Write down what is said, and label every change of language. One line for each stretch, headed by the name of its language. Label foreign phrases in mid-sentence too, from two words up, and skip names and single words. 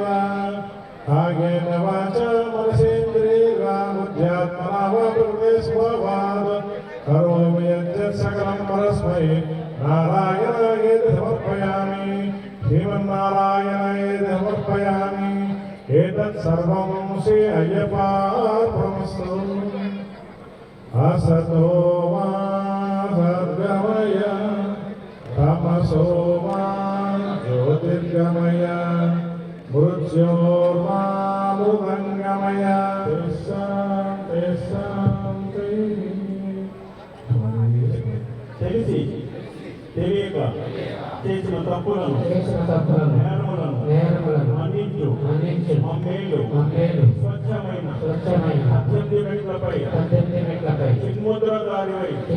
Sanskrit: కాయేన వాచా మనసేంద్రియైర్వా బుద్ధ్యాత్మనా వా ప్రకృతే స్వభావాత్ కరోమి యజ్జత్ సకలం పరస్మై నారాయణాయేతి సమర్పయామి శ్రీమన్నారాయణాయేతి సమర్పయామి ఏతత్ సర్వం శ్రీ అయ్యపార్పణమస్తు असतो मा सद्गमय तमसो मा ज्योतिर्गमय लिङ्गमय मृत्योर्मामृदङ्गमय
Telugu: తెలిసి తెలియక చేసిన తప్పులను నేరములను మన్నించు మమ్మేలు స్వచ్ఛమైన పద్దెనిమిది మెట్లపై చిన్ముద్రధారివై